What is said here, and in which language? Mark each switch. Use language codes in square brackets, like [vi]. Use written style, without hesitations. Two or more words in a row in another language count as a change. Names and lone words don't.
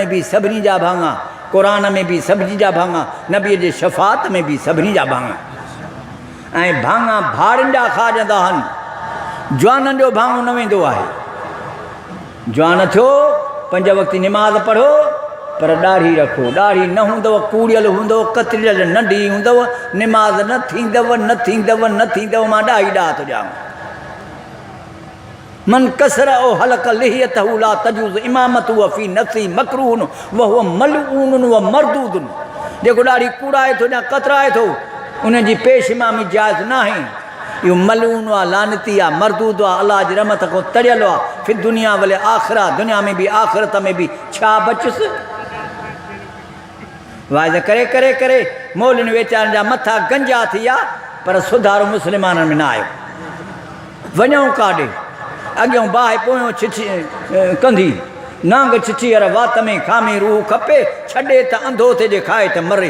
[sd] बि सभिनी जा भाङा क़ुर में बि सभिनी जा भाङा नबीअ जे शफ़ात में बि सभिनी जा भाङा ऐं भाङा भाड़नि जा खाजंदा आहिनि जवाननि जो भाङो न वेंदो आहे जवान थियो 5 वक़्त निमाज़ पढ़ो पर ॾाढ़ी रखो ॾाढ़ी न हूंदव कूड़ियल हूंदव कतरियल नंढी हूंदव निमाज़ न थींदव न थींदव न थींदव मां ॾाही ॾाह थो ॾियां [ar] من قصر أو حلق لحيته لا تجوز إمامته في نفسي مكروها وهو ملعون ومردود [sd] जेको ॾाढ़ी कूड़ाए थो या कतराए थो उनजी पेश इमामी जाइज़ न आहे इहो मलून आहे, लानती आहे, मरदूद आहे, अलाह जी रहमत खां तरियल आहे। फिर दुनिया भले आख़िरा, दुनिया में बि आख़िरत में बि छा बचुसि। वाइद करे करे करे मौलनि वीचारनि जा मथा गंजा थी विया, पर सुधारो मुस्लमाननि में न आयो। वञूं काॾे, अॻियों बाहि पोयों छिछी कंदी, नांग छिछीअर वात में खामी रूह खपे, छॾे त अंधो थिए खाए त मरे।